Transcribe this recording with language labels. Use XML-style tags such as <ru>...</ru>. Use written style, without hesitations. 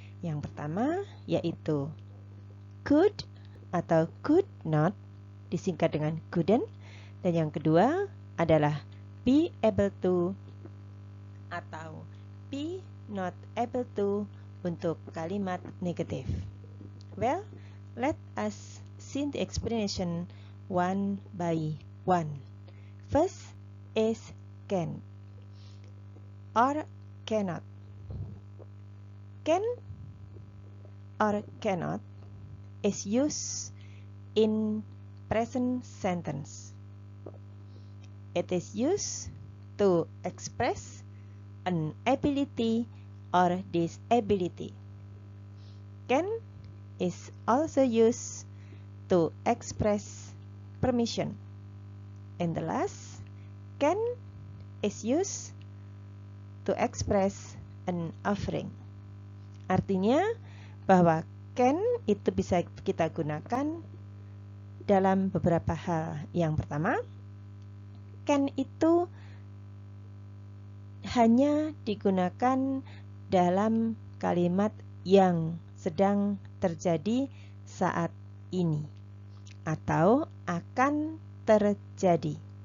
<id>Yang pertama yaitu could atau could not, disingkat dengan couldn't, dan yang kedua adalah be able to atau be not able to untuk kalimat negatif.</id> <en>Well, let us see the explanation one by one. First is can or cannot. Can or cannot is used in present sentence. It is used to express an ability or disability. Can is also used to express permission. And the last, can is used to express an offering.</en> <id>Artinya bahwa can itu bisa kita gunakan dalam beberapa hal. Yang pertama, can itu hanya digunakan dalam kalimat yang sedang terjadi saat ini atau akan terjadi.</id>